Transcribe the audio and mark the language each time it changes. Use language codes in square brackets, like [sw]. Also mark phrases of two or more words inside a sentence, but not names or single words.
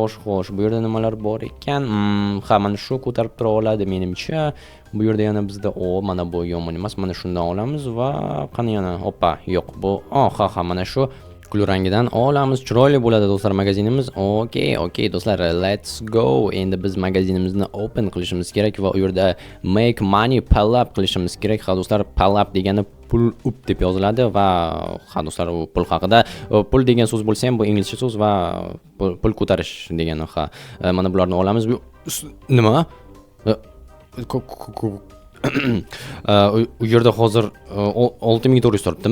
[uz] Bu yerda nimalar bor ekan? Ha, mana shu ko'tarib tura oladi menimcha. Bu yerda yana bizda mana bu yomon emas. Mana shundan olamiz va qani yana? Hoppa, yo'q bu. Ha, mana shu kul rangidan olamiz. Chiroyli bo'ladi do'stlar magazinimiz. Okey do'stlar, [en] let's go. [uz] Endi biz magazinimizni open qilishimiz kerak va u yerda [en] make money pal up [uz] qilishimiz kerak. Ha do'stlar, [en] pal up [uz] degani [en] pul up [uz] deb yoziladi va ha do'stlar, u pul haqida. Pul degan so'z bo'lsa ham bu inglizcha so'z va pul ko'tarish degani. Ha, mana bularni olamiz. Nima? U yerda hozir 6400 turibdimi?